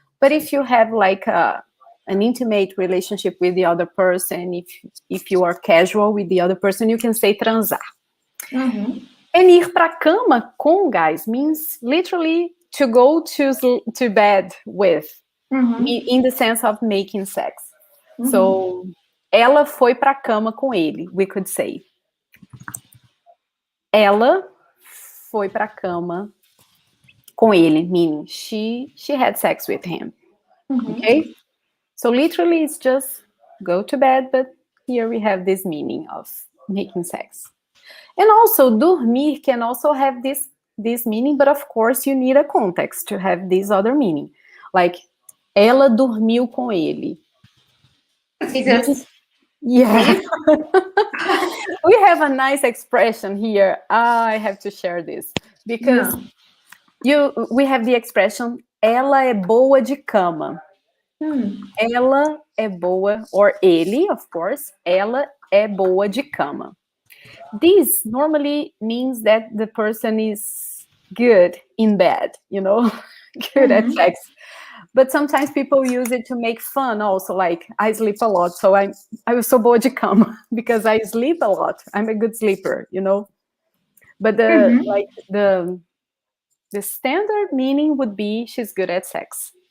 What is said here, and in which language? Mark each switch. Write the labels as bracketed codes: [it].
[en] But if you have like an intimate relationship with the other person, if you are casual with the other person, you can say transar. Mhm. And [pt] ir pra cama com, [en] guys, means literally to go to bed with, in the sense of making sex. [pt] So, ela foi pra cama com ele, [en] we could say. [pt] Ela foi pra cama com ele, [en] meaning she had sex with him. Okay? So literally it's just go to bed, but here we have this meaning of making sex. And also dormir can also have this meaning, but of course you need a context to have this other meaning. [pt] Like ela dormiu com ele. [en] Yeah. We have a nice expression here. I have to share this because we have the expression [pt] ela é boa de cama. Ela é boa, [en] or [pt] ele, [en] of course, [pt] ela é boa de cama. [en] This normally means that the person is good in bed, good at sex. But sometimes people use it to make fun also, like I sleep a lot, so I was so [pt] boa de cama [en] because I sleep a lot. I'm a good sleeper, But the standard meaning would be she's good at sex.